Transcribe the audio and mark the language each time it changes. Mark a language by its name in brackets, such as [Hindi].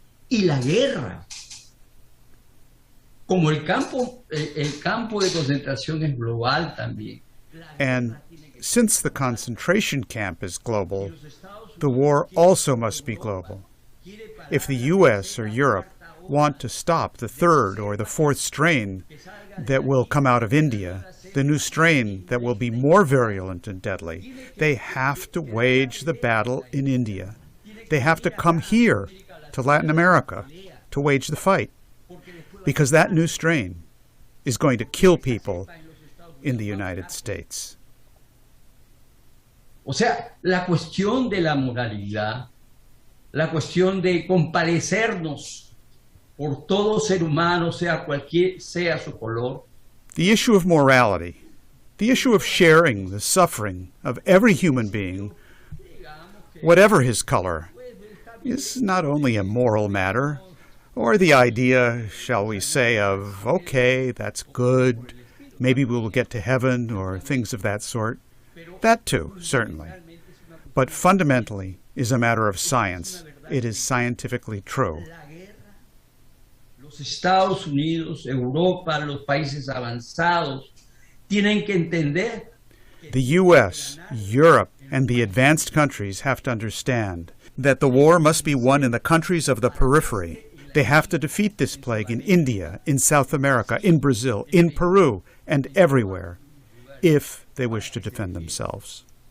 [Spanish] Y la guerra, como el campo de concentración es global también. [English] And since the concentration camp is global, the war also must be global. If the US or Europe want to stop the third or the fourth strain that will come out of India, the new strain that will be more virulent and deadly, they have to wage the battle in India. They have to come here to Latin America to wage the fight, because that new strain is going to kill people in the United States. [Spanish] O sea, la cuestión de la moralidad, la cuestión de compadecernos por todo ser humano, sea su color. [English] The issue of morality, the issue of sharing the suffering of every human being, whatever his color, is not only a moral matter, or the idea, shall we say, of, okay, that's good, maybe we will get to heaven, or things of that sort. That too, certainly. But fundamentally is a matter of science. It is scientifically true. [Spanish] Los Estados Unidos, Europa, los países avanzados tienen que entender. [English] The U.S., Europe, and the advanced countries have to understand that the war must be won in the countries of the periphery. They have to defeat this plague in India, in South America, in Brazil, in Peru, and everywhere, if they wish to defend themselves.